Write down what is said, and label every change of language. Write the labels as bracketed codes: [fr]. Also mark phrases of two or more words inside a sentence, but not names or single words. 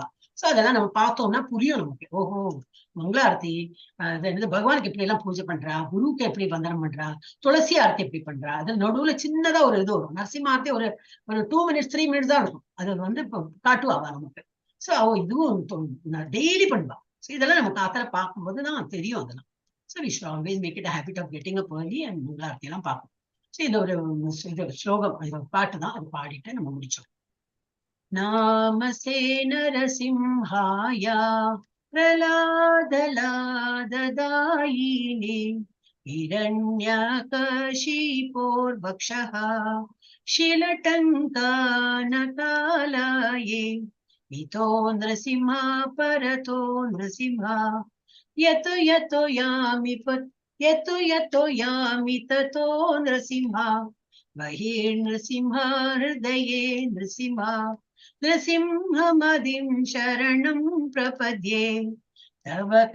[ta] சோ அதெல்லாம் நம்ம பார்த்தோம்னா புரியும் நமக்கு. ஓஹோ, மங்களாரத்தி என்னது பகவானுக்கு எப்படி எல்லாம் பூஜை பண்றா, குருவுக்கு எப்படி வந்தனம் பண்றா, துளசி ஆரத்தி எப்படி பண்றா. அது நடுவுல சின்னதா ஒரு இது வரும். நரசிம்ம ஆரத்தி ஒரு ஒரு 2 மினிட்ஸ் 3 மினிட்ஸ் தான் இருக்கும். அது வந்து காட்டுவாவா நமக்கு. சோ இதுவும் டெய்லி பண்ணுவா. சோ இதெல்லாம் நம்ம காத்தால பார்க்கும்போது தான் தெரியும் அதெல்லாம். [en] so we should always make it habit of getting up early and [ta] மங்களாரத்தி எல்லாம் பார்க்கணும். சோ இந்த ஒரு ஸ்லோகம், இது பாட்டு தான். அது பாடிட்டு நம்ம முடிச்சோம். [sa] नमस्ते नरसिंहाय प्रह्लादाह्लाददायिने हिरण्यकशिपोर्वक्षः शिलटङ्कानकालाये इतो नृसिंहा परतो नृसिंहा यतो यतो यामि ततो नृसिंहा बहिर्नृसिंहा हृदये नृसिंहा नृसिंहमदिं शरणं प्रपद्ये तव